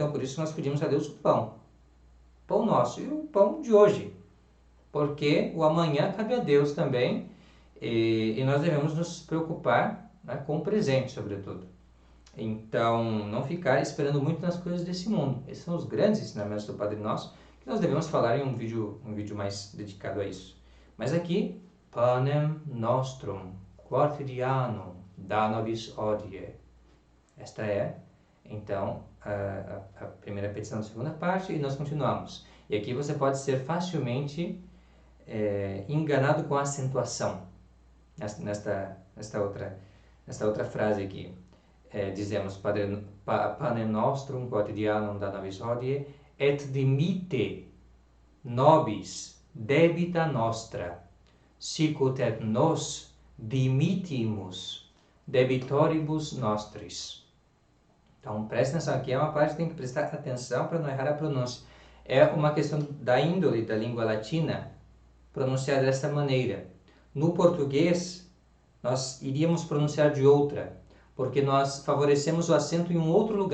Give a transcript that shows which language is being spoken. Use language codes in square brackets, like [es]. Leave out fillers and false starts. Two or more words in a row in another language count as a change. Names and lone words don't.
[pt] Então por isso nós pedimos a Deus o pão nosso e o pão de hoje, porque o amanhã cabe a Deus também e nós devemos nos preocupar com o presente, sobretudo. Então, não ficar esperando muito nas coisas desse mundo. Esses são os grandes ensinamentos do Padre Nosso, que nós devemos falar em um vídeo mais dedicado a isso. Mas aqui, [la] Panem nostrum quotidianum da nobis hodie. [pt] Esta é, então, a primeira petição da segunda parte e nós continuamos. E aqui você pode ser facilmente enganado com a acentuação. Nesta outra frase aqui. Dizemos, [la] pane nostrum quotidianum da nobis hodie, et dimitte nobis debita nostra, sicut et nos dimittimus debitoribus nostris. [pt] Então, presta atenção, aqui é uma parte que tem que prestar atenção para não errar a pronúncia. É uma questão da índole da língua latina pronunciar desta maneira. No português, nós iríamos pronunciar de outra, porque nós favorecemos o acento em um outro lugar.